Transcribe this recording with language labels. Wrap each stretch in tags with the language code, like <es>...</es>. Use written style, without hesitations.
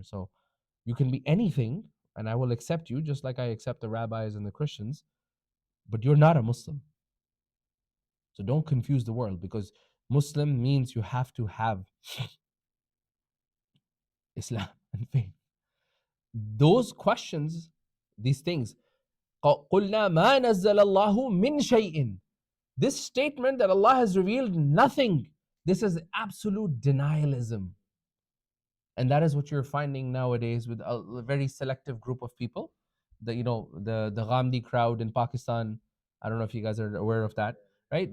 <en>So you can be anything and I will accept you just like I accept the rabbis and the Christians, but you're not a Muslim. So don't confuse the world, because Muslim means you have to have Islam and faith. Those questions, these things,</en> <ar>قُلْنَا مَا نَزَّلَ اللَّهُ مِنْ شَيْءٍ.</ar> <en>This statement that Allah has revealed nothing, this is absolute denialism. And that is what you're finding nowadays with a very selective group of people. The Ghamdi crowd in Pakistan. I don't know if you guys are aware of that, right?</en>